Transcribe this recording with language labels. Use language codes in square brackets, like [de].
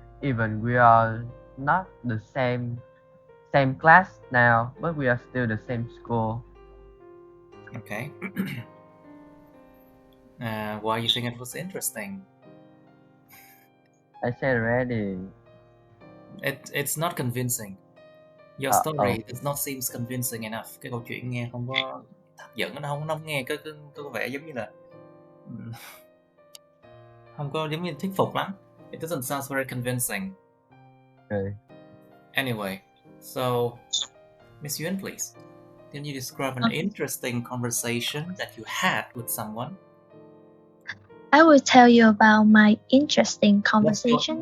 [en] Even we are not the same class now, but we are still the same school. Okay. Why you think it was interesting? I said already. It's not convincing. Your story does not seem convincing enough. [vi] Cái câu chuyện nghe không có hấp dẫn, nó không nghe có vẻ giống như là không có giống như thuyết phục lắm. [en] It doesn't sound very convincing. Okay. Anyway, so Miss Yuan, please, can you describe an interesting conversation that you had with someone? I will tell you about my interesting conversation.